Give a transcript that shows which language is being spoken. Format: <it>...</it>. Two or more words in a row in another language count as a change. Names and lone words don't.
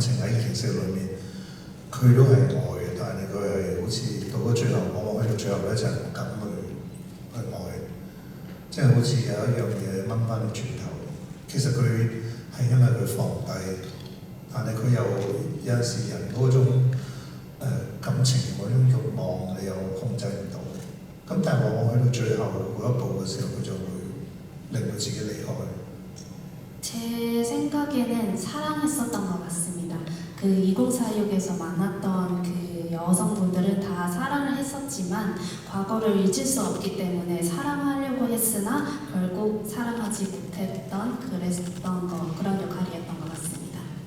<yue>情喺形式裏面，佢都係愛嘅，但係佢係好似到咗最後，往往去到最後咧就係唔敢去愛，即係好似有一樣嘢掹翻你轉頭。其實佢係因為佢放低，但係佢有陣時人嗰種感情嗰種慾望，你又控制唔到。咁但係往往去到最後嗰一步嘅時候，佢就會令自己離開？</yue> <ko>제 생각에는 사랑했었던 것 같습니다. 그 2046에서 만났던 그 여성분들은 다 사랑을 했었지만 과거를 잊을 수 없기 때문에 사랑하려고 했으나 결국 사랑하지 못했던 그런 역할이었던 것 같습니다.</ko>